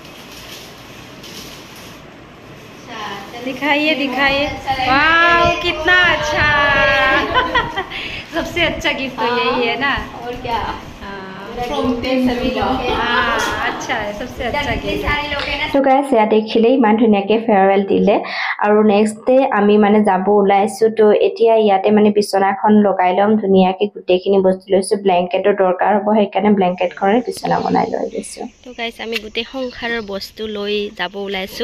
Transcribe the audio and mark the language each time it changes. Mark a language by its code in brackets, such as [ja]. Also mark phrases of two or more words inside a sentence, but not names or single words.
[hi] दिखाइए दिखाइए। वाह कितना अच्छा। सबसे अच्छा गिफ्ट तो यही है ना। और क्या सभी लोग अच्छा है सबसे अच्छा गिफ्ट। सारे लोग हैं ना। [as] তো গাইছ ইয়া দেখিলে ইমান ধুনীয়াকে ফেয়াৰৱেল দিলে আৰু [en] next day [as] আমি মানে যাব ওলাইছো। তো এতিয়া ইয়াতে মানে বিছনাখন লগাই ল'ম ধুনীয়াকে গোটেইখিনি বস্তু লৈছো। ব্লেংকেটৰ দৰকাৰ হ'ব সেইকাৰণে ব্লেংকেটখনে বিছনা বনাই লৈ লৈছো। তো গাইছ আমি গোটেই সংসাৰৰ বস্তু লৈ যাব ওলাইছোঁ।